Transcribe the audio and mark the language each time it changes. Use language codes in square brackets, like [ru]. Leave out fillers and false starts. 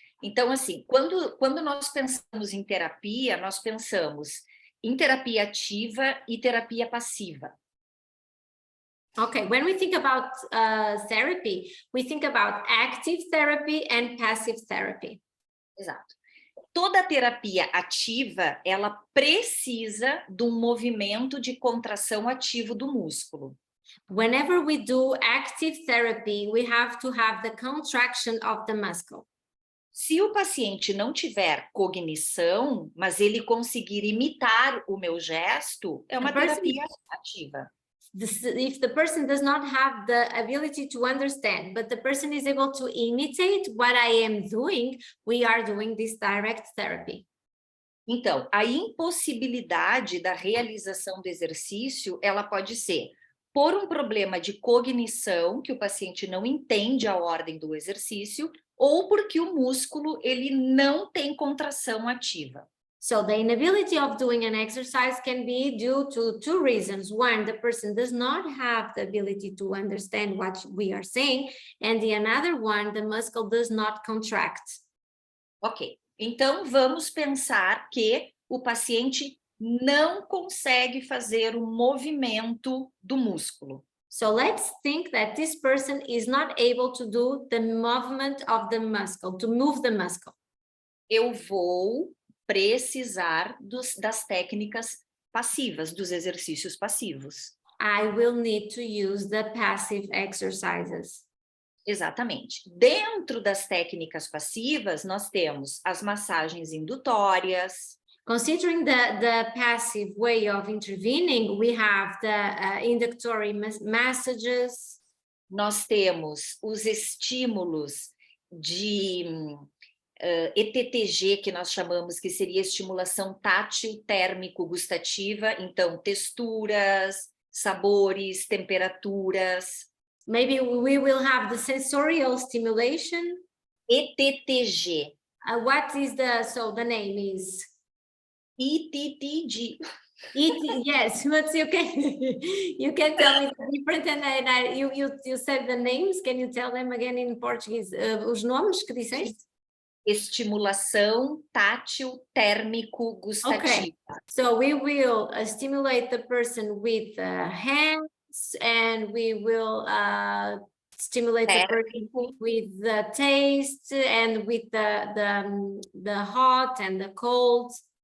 [pt] Então, assim, quando nós pensamos em terapia, nós pensamos em terapia ativa e terapia passiva. [en] Okay, when we think about therapy, we think about active therapy and passive therapy. [pt] Exato. Toda terapia ativa, ela precisa de um movimento de contração ativo do músculo. [en] Whenever we do active therapy, we have to have the contraction of the muscle. [pt] Se o paciente não tiver cognição, mas ele conseguir imitar o meu gesto, é uma terapia ativa. [en] If the person does not have the ability to understand, but the person is able to imitate what I am doing, we are doing this direct therapy. [pt] Então, a impossibilidade da realização do exercício, ela pode ser por um problema de cognição, que o paciente não entende a ordem do exercício, ou porque o músculo ele não tem contração ativa. [en] So the inability of doing an exercise can be due to two reasons. One, the person does not have the ability to understand what we are saying, and the another one, the muscle does not contract. [pt] Ok, então vamos pensar que o paciente não consegue fazer o movimento do músculo. [en] So let's think that this person is not able to do the movement of the muscle, to move the muscle. [pt] Eu vou precisar das técnicas passivas, dos exercícios passivos. [en] I will need to use the passive exercises. [pt] Exatamente. Dentro das técnicas passivas, nós temos as massagens indutórias. [en] Considering the passive way of intervening, we have the inductory massages. [pt] Nós temos os estímulos de ETTG, que nós chamamos, que seria estimulação tátil, térmico, gustativa. Então, texturas, sabores, temperaturas. [en] Maybe we will have the sensorial stimulation. [pt] ETTG. [en] What is the name is? [pt] ETTG. [en] Yes, but you can tell me the different, and you said the names. Can you tell them again in Portuguese? [pt] Os nomes que disseste? estimulação tátil, térmico, gustativa. [en] So we will stimulate the person with the hands, and we will stimulate the person with the taste and with the hot and the cold.